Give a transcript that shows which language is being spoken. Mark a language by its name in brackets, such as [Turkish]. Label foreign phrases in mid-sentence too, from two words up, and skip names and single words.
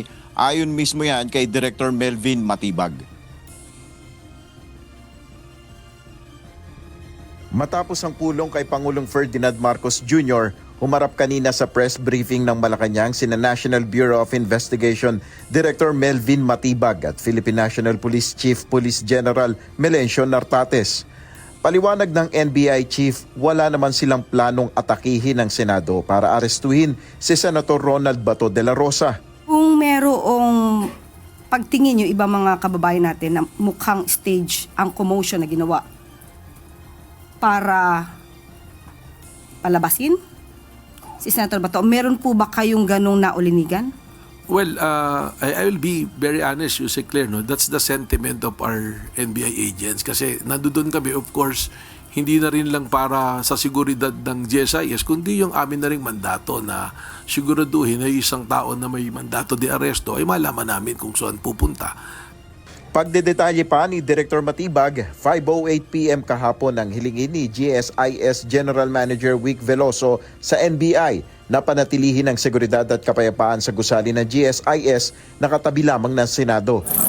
[Filipino] Ayon mismo yan kay Director Melvin Matibag. Matapos ang pulong kay Pangulong Ferdinand Marcos Jr., humarap kanina sa press briefing ng Malacanang sina National Bureau of Investigation Director Melvin Matibag at Philippine National Police Chief Police General Melencio Nartates. Paliwanag ng NBI Chief, wala naman silang planong atakihin ng Senado para arestuhin si Senator Ronald Bato de la Rosa. Kung merong pagtingin yung ibang mga kababayan natin na mukhang stage ang commotion na ginawa para palabasin si Senator Bato, meron po ba kayong ganong naulinigan? [English] Well, I will be very honest, Yuse Claire, no? That's the sentiment of our NBI agents. [Filipino] Kasi nandoon kami, [English] of course, [Filipino] hindi na rin lang para sa seguridad ng GSIS, kundi yung amin na ring mandato na siguraduhin na isang tao na may mandato de aresto ay malaman namin kung saan pupunta. Pagdedetalye pa ni Director Matibag, 5:08 PM kahapon ang hilingin ni GSIS [English] General Manager [Filipino] Vic Veloso sa NBI na panatilihin ang seguridad at kapayapaan sa gusali ng GSIS na katabi lamang ng Senado.